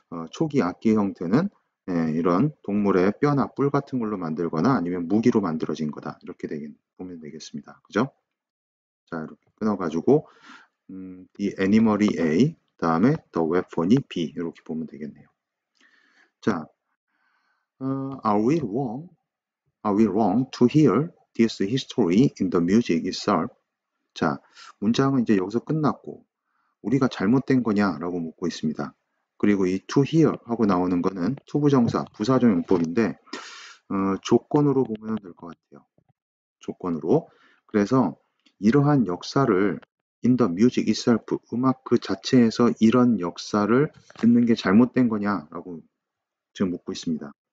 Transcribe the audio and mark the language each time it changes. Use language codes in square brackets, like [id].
[ko] 초기 악기 형태는 이런 동물의 뼈나 뿔 같은 걸로 만들거나 아니면 무기로 만들어진 거다. 이렇게 보면 되겠습니다. 그죠? 자, 이렇게 끊어가지고 이 애니멀이 A, 다음에 the weapon이 B 이렇게 보면 되겠네요. [en] 자, are we wrong? Are we wrong to hear this history in the music itself? [ko] 자, 문장은 이제 여기서 끝났고 우리가 잘못된 거냐라고 묻고 있습니다. 그리고 이 to hear 하고 나오는 거는 투부정사, 부사적 용법인데 조건으로 보면 될 것 같아요. 조건으로. 그래서 이러한 역사를 in the music itself, 음악 그 자체에서 이런 역사를 듣는 게 잘못된 거냐라고 지금 묻고 있습니다.